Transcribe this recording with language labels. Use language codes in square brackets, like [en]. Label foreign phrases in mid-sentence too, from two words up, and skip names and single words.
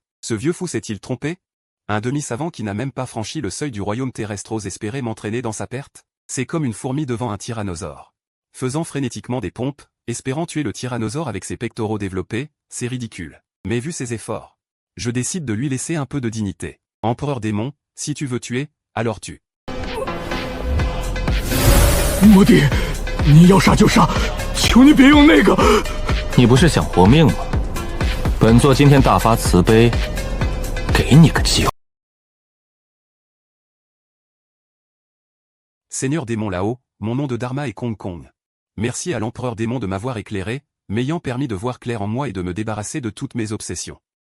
[fr] Ce vieux fou s'est-il trompé? Un demi-savant qui n'a même pas franchi le seuil du royaume terrestre ose espérer m'entraîner dans sa perte? C'est comme une fourmi devant un tyrannosaure. Faisant frénétiquement des pompes, espérant tuer le tyrannosaure avec ses pectoraux développés, c'est ridicule. Mais vu ses efforts, je décide de lui laisser un peu de dignité. Empereur démon, si tu veux tuer, alors tue. [zh] 魔帝，你要杀就杀，求你别用那个。你不是想活命吗？本座今天大发慈悲，给你个机会。 [fr] Seigneur démon là-haut, mon nom de Dharma est Kong Kong. Merci à l'empereur démon de m'avoir éclairé, m'ayant permis de voir clair en moi et de me débarrasser de toutes mes obsessions.